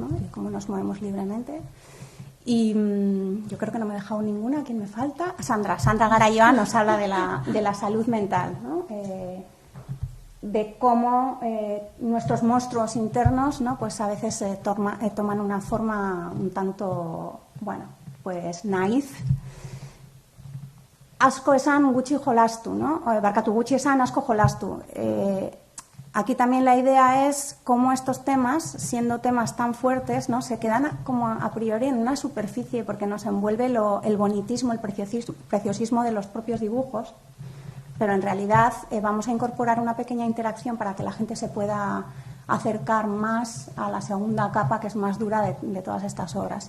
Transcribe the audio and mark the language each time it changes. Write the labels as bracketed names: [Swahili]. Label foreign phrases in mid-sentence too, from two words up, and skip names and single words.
[Spanish] Y cómo nos movemos libremente. Y yo creo que no me he dejado ninguna. ¿Quién me falta? Sandra Garayoa nos habla de la salud mental, ¿no? De cómo nuestros monstruos internos, ¿no? Pues a veces toman una forma un tanto, bueno, pues naif. [Basque] Asko esan gutxi jolastu, ¿no? Barkatu, gutxi esan asko jolastu. [Spanish] Aquí también la idea es cómo estos temas, siendo temas tan fuertes, ¿no? Se quedan como a priori en una superficie porque nos envuelve el bonitismo, el preciosismo de los propios dibujos, pero en realidad vamos a incorporar una pequeña interacción para que la gente se pueda acercar más a la segunda capa, que es más dura de todas estas obras.